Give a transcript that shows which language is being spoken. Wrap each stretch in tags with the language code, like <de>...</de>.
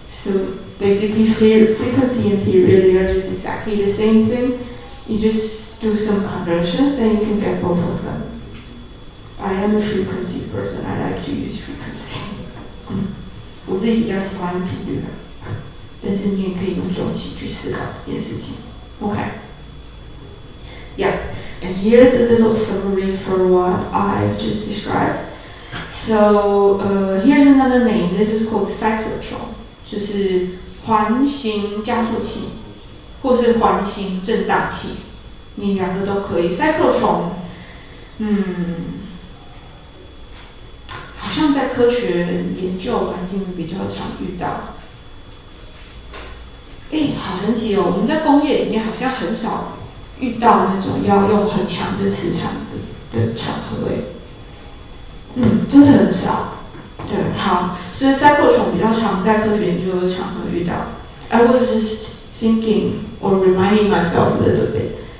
<en>So basically, frequency and period are just exactly the same thing. You just do some conversions and you can get both of them. I am a frequency person. I like to use frequency.</en> <zh>我自己比较喜欢频率的，但是你也可以用周期去思考这件事情。 Okay. Yeah.</zh> <en>And here's a little summary for what I've just described. So here's another name. This is called cyclotron.</en> <zh>就是环形加速器，或是环形振荡器，你两个都可以。 cyclotron， 好像在科学研究环境比较常遇到。好神奇哦！我们在工业里面好像很少遇到那种要用很强的磁场的场合真的很少。对，好，所以 cyclotron 比较常在科学研究的场合遇到。</zh> <en>I was just thinking or reminding myself a little bit.</en>